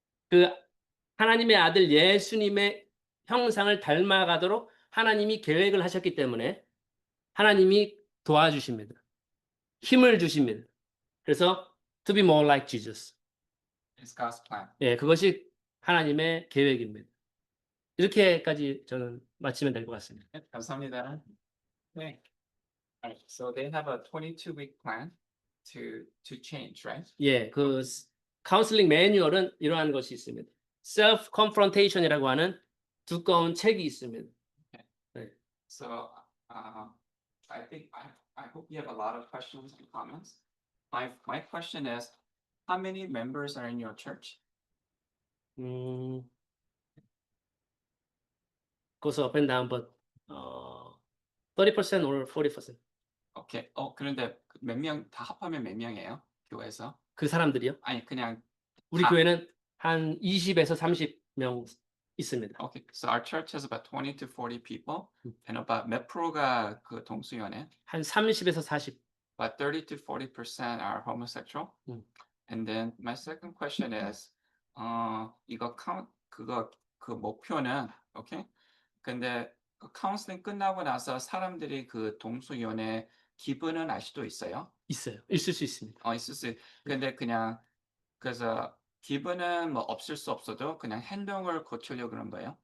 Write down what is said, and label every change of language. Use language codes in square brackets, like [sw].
[ko] 그 하나님의 아들 예수님의 형상을 닮아가도록 하나님이 계획을 하셨기 때문에 하나님이 도와주십니다. 힘을 주십니다. [en] 그래서 to be more like Jesus. It's God's plan. [ko] 예, 그것이 하나님의 계획입니다. 이렇게까지 저는 마치면 될 것 같습니다. 네, 감사합니다. 네. [en] Alright, so they have a 22-week plan to change, right? [ko] 예, 그 카운슬링 매뉴얼은 이러한 것이 있습니다. self confrontation이라고 하는 두꺼운 책이 있습니다. [en] So I think I hope you have a lot of questions and comments. My question is, how many members are in your church? goes up and down, but 30% or 40%. Okay. [ko] 그런데 몇 명 다 합하면 몇 명이에요? 교회에서? 그 사람들이요? 아니 그냥 우리 다. 교회는 한 20에서 30명 있습니다. [en] Okay. So our church has about 20 to 40 people, and about [ko] 몇 프로가 그 동수연애? 한 30에서 40. [en] About 30 to 40% are homosexual. And then my second question is, [ko] 이거 그 목표는 okay? 근데 그 카운슬링 끝나고 나서 사람들이 그 동수연애 기분은 알 수도 있어요? 있어요. 있을 수 있습니다. 있을 수. 근데 그냥 그래서 기분은 뭐 없을 수 없어도 그냥 행동을 고치려고 그런 거예요?